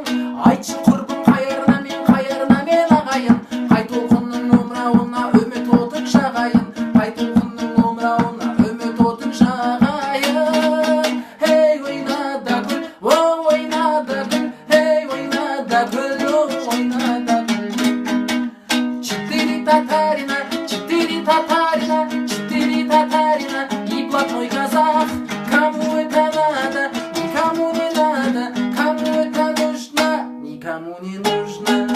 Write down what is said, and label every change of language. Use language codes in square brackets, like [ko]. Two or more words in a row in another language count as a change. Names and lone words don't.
[kk] Айтшы құрбым қайырына мен ағайын, қай толқынның омырауына үміт отын жағайын, қай толқынның омырауына үміт отын жағайын. Хей, ойна да күл, ойна да күл, хей, ойна да күл, ойна да күл. [ru] Четыре татарина, четыре татарина, четыре татарина, и блатной казах. Кому это надо, никому не надо, кому это нужно, никому не нужно.